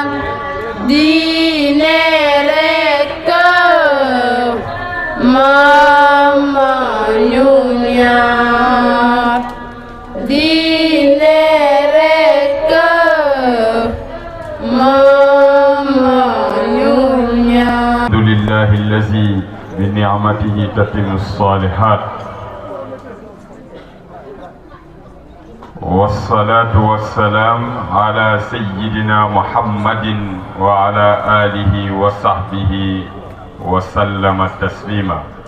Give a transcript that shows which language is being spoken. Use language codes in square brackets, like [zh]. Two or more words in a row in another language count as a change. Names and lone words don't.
[wo] diine rekk moom moo ñu ñor. diine rekk moom moo ñu ñor. [ar] الحمد لله الذي بنعمته تتم الصالحات والصلاة والسلام على سيدنا محمد وعلى آله وصحبه وسلم تسليما.